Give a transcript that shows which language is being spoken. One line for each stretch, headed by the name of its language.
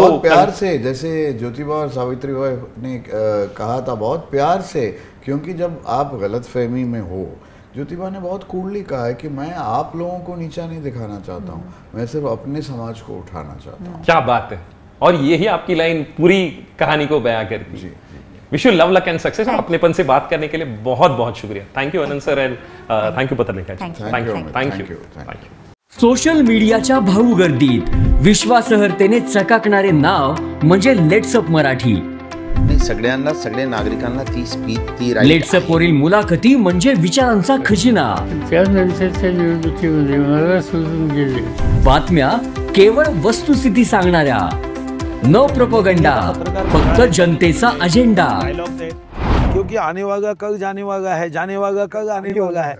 Hindi: बहुत प्यार से, जैसे ज्योतिबा और सावित्री बाई ने कहा था, बहुत प्यार से, क्योंकि जब आप गलतफहमी में हो, ज्योतिबा ने बहुत कूलली कहा है कि मैं आप लोगों को नीचा नहीं दिखाना चाहता हूँ, मैं सिर्फ अपने समाज को उठाना चाहता हूँ। क्या बात है, और यही आपकी लाइन पूरी कहानी को बयां करती है।
English: Wish you love, luck and success.
Hindi: और अपनेपन से बात करने के लिए बहुत बहुत शुक्रिया।
English: Thank you Anand sir, and thank you Patralekha. Thank you.
Marathi: Social मीडियाच्या भाऊ गर्दीत विश्वासार्हतेने चकाकणारे नाव म्हणजे लेट्सअप मराठी। सगळ्यांना, सगळ्या नागरिकांना ती लेट्सअप वरील मुलाखती म्हणजे विचारांचा खजिना। त्यानंतरच्या निवडणुकीमध्ये मला सोडून गेले। बातम्या केवळ वस्तुस्थिती सांगणाऱ्या, न प्रोपगंडा, फक्त जनतेचा अजेंडा।
Hindi: क्योंकि कि आने वाला कल जाने वाला है, जाने वाला कल आने वाला है.